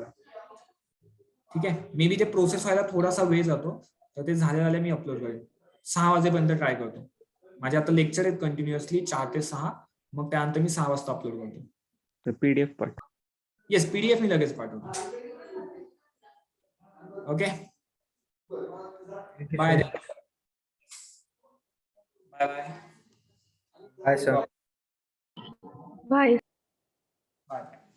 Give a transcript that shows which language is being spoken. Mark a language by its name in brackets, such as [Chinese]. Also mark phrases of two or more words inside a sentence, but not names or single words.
[Marathi] ठीक आहे [English] may be [Marathi] ते प्रोसेस व्हायला थोडासा वेळ जातो तर ते झाले मी अपलोड करेन. 6 वाजेपर्यंत ट्राय करतो. माझे आता लेक्चर आहेत कंटिन्युअसली 4 ते 6. मग त्यानंतर मी 6 वाजता अपलोड करतो. PDF पाठ. येस PDF मी लगेच पाठवतो. [English] ओके Bye then. Bye bye. Bye, sir. Bye. Bye.